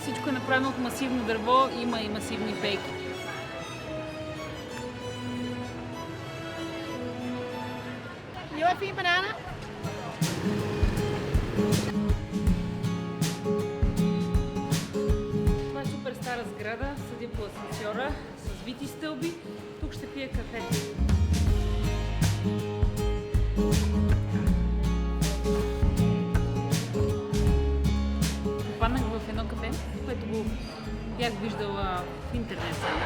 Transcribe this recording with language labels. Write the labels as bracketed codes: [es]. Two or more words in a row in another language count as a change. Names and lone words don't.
[bg] Всичко е направено от масивно дърво, има и масивни пейки. [en] You want a banana? [bg] Това е супер стара сграда, съдя по асансьора, с вити стълби. Тук ще пия кафе. Попаднах в едно кафе, което го бях виждала в интернет само.